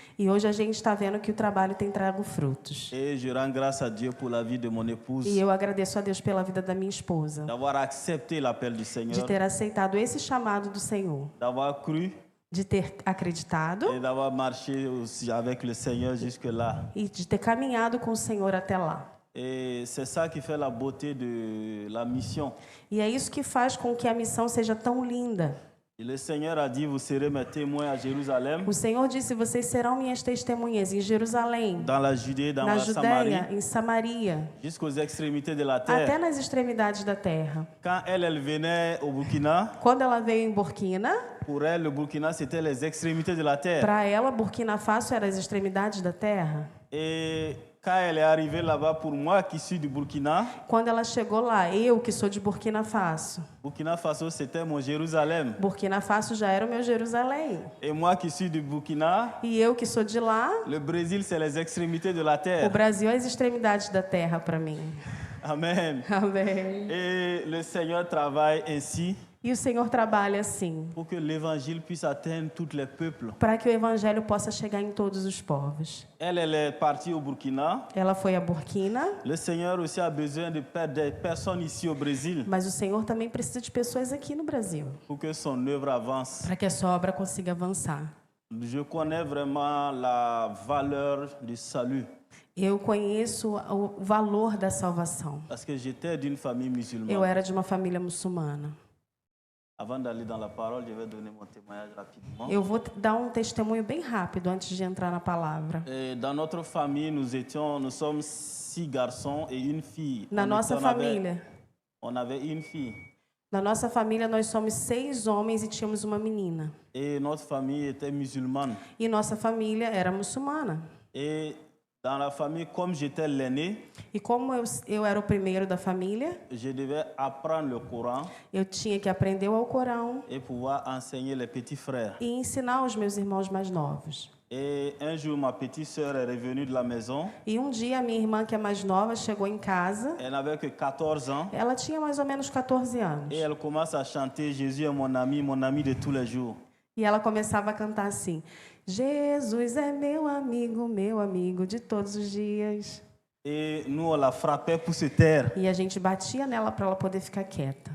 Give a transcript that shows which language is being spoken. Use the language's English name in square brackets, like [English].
[Portuguese] E hoje a gente está vendo que o trabalho tem trago frutos. [French] Et je rends grâce à Dieu pour la vie de mon épouse, [Portuguese] E eu agradeço a Deus pela vida da minha esposa, [French] d'avoir accepté l'appel du [Portuguese] de [French] Seigneur, [Portuguese] ter aceitado esse chamado do Senhor, [French] d'avoir cru [Portuguese] de ter acreditado [French] et d'avoir marché aussi avec le Seigneur jusque-là. [Portuguese] e de ter caminhado com o Senhor até lá. [French] Et c'est ça qui fait la beauté de la mission. [Portuguese] E é isso que faz com que a missão seja tão linda. [French] Et le Seigneur a dit, vous serez mes témoins à Jérusalem, [Portuguese] O Senhor disse: vocês serão minhas testemunhas em Jerusalém, [French] dans la Judée, dans [Portuguese] na [French] la Samarie, [Portuguese] Judéia, em Samaria, [French] jusqu'aux extrémités de la [Portuguese] até [French] terre. [Portuguese] nas extremidades da terra. [French] Quand elle venait au Burkina, [Portuguese] Quando ela veio em Burkina, [French] pour elle, le Burkina, c'était les extrémités de la terre. [Portuguese] para ela, Burkina Faso era as extremidades da terra. [French] Et quand elle est arrivée là-bas, pour moi qui suis du Burkina, [Portuguese] Quando ela chegou lá, eu que sou de Burkina Faso, [French] Burkina Faso, c'était mon Jérusalem. [Portuguese] Burkina Faso já era o meu Jerusalém. [French] Et moi qui suis du Burkina, [Portuguese] E eu que sou de lá, [French] le Brésil, c'est les extrémités de la [Portuguese] o [French] terre. [Portuguese] Brasil é as extremidades da terra para mim. [French] Amen. [Portuguese] Amém. [French] Et le Seigneur travaille ainsi [Portuguese] E o Senhor trabalha assim, [French] pour que l'évangile puisse atteindre tous les peuples. [Portuguese] para que o evangelho possa chegar em todos os povos. [French] Elle est partie au Burkina. [Portuguese] Ela foi a Burkina, [French] Le Seigneur aussi a besoin de des personnes ici au Brésil [Portuguese] mas o Senhor também precisa de pessoas aqui no Brasil, [French] pour que son œuvre avance. [Portuguese] para que a sua obra consiga avançar. [French] Je connais vraiment la valeur du salut [Portuguese] Eu conheço o valor da salvação. [French] parce que j'étais d'une famille [Portuguese] Eu [French] musulmane. [Portuguese] era de uma família muçulmana. [French] Avant d'aller dans la parole, je vais donner mon témoignage rapidement. [Portuguese] Eu vou dar um testemunho bem rápido antes de entrar na palavra. [French] Et dans notre famille, nous sommes 6 garçons et une fille. [Portuguese] Na nossa família, [French] On avait une fille. [Portuguese] na nossa família nós somos 6 homens e tínhamos uma menina. [French] Et notre famille était musulmane. [Portuguese] E nossa família era muçulmana. [French] Et dans la famille, comme j'étais l'aîné, [Portuguese] E como eu era o primeiro da família, [French] je devais apprendre le Coran [Portuguese] eu tinha que aprender o Alcorão [French] et pouvoir enseigner les petits frères. [Portuguese] e ensinar os meus irmãos mais novos. [French] Et un jour, ma petite sœur est revenue de la maison. [Portuguese] E um dia a minha irmã, que é mais nova, chegou em casa. [French] Elle n'avait que 14 ans. [Portuguese] Ela tinha mais ou menos 14 anos. [French] Et elle commence à chanter « Jésus est mon ami de tous les jours ». [Portuguese] E ela começava a cantar assim: Jesus é meu amigo de todos os dias. [French] Et nous, on la frappait pour se taire. [Portuguese] E a gente batia nela para ela poder ficar quieta.